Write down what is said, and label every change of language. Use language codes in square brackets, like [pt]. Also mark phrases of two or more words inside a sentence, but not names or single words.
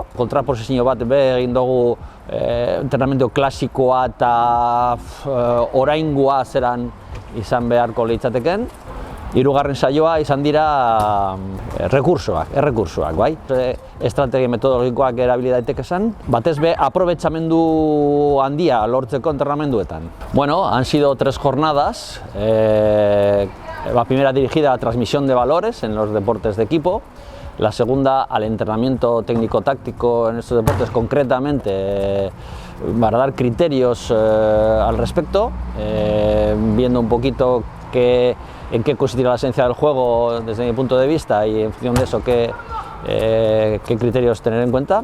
[eu] Kontraposizio bat egin dugu entrenamendu klasikoa eta oraingoa zeran izan beharko litzateken. Hirugarren saioa izan dira errekursoak, bai? Estrategia metodologikoak erabili daiteke esan, batez be aprobetxamendu handia lortzeko entrenamenduetan. Bueno, [es] han sido 3 jornadas. La primera dirigida a la transmisión de valores en los deportes de equipo, la segunda al entrenamiento técnico-táctico en estos deportes, concretamente para dar criterios al respecto, viendo un poquito en qué consistirá la esencia del juego desde mi punto de vista y en función de eso qué criterios tener en cuenta.